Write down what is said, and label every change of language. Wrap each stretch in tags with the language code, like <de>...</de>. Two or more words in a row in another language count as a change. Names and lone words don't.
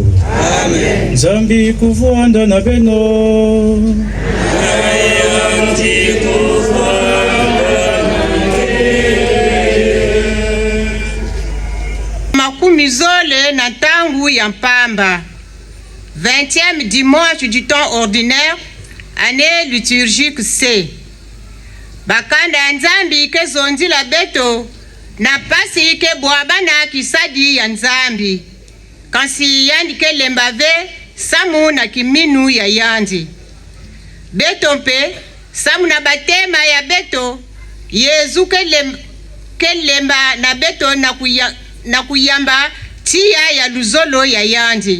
<ktu>Amen. Nzambi kuvuanda na beno makumi zole na tangu ya mpamba</ktu> <fr>20e dimanche du temps ordinaire, année liturgique C.</fr> <ktu>Bakanda ya Nzambi ke zondi la beto na pasi ke bwabana kisadi ya Nzambi. Kansi yandi ke lembave samu na kiminu ya yandi. Beto mpe samu na batema ya beto Yezu ke lemba na beto na kuyamba tia ya luzolo ya yandi.</ktu>